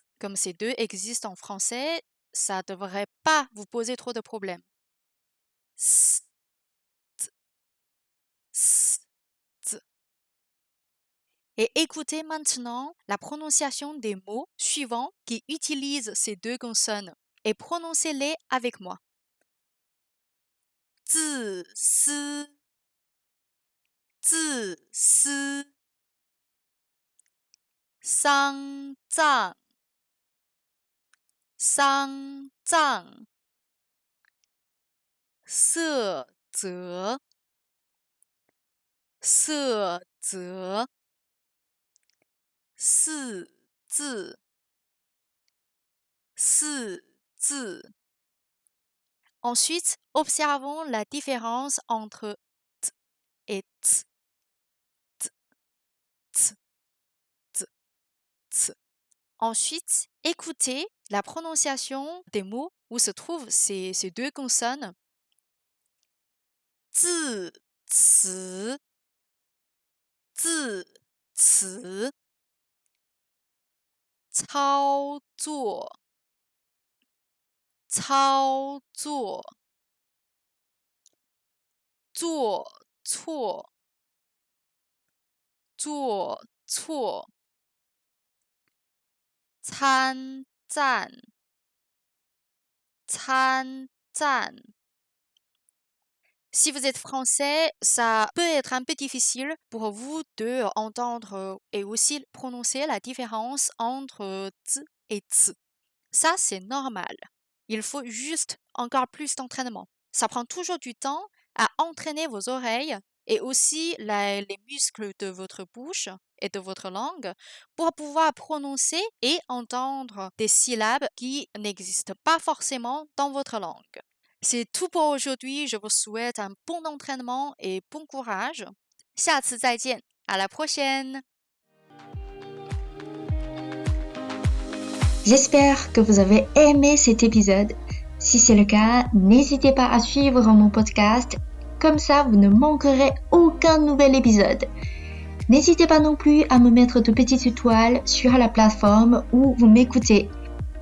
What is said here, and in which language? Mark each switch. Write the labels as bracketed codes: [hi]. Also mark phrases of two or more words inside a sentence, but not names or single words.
[fr] Comme ces deux existent en français, ça ne devrait pas vous poser trop de problèmes. S, T, S, T. Et écoutez maintenant la prononciation des mots suivants qui utilisent ces deux consonnes et prononcez-les avec moi. [zh] 自私，自私，丧葬，丧葬，色泽，色泽，四字，四字。 [fr] Ensuite, observons la différence entre t et ts. T, ts, t, ts. Ensuite, écoutez la prononciation des mots où se trouvent ces deux consonnes. [zh] 字词，字词，操作，操作，做错，做错，参战，参战。 [fr] Si vous êtes français, ça peut être un peu difficile pour vous de entendre et aussi prononcer la différence entre t et ts. Ça, c'est normal. Il faut juste encore plus d'entraînement. Ça prend toujours du temps à entraîner vos oreilles et aussi les muscles de votre bouche et de votre langue pour pouvoir prononcer et entendre des syllabes qui n'existent pas forcément dans votre langue. C'est tout pour aujourd'hui. Je vous souhaite un bon entraînement et bon courage. [zh] 下次再见. [fr] À la prochaine. J'espère que vous avez aimé cet épisode. Si c'est le cas, n'hésitez pas à suivre mon podcast. Comme ça, vous ne manquerez aucun nouvel épisode. N'hésitez pas non plus à me mettre de petites étoiles sur la plateforme où vous m'écoutez.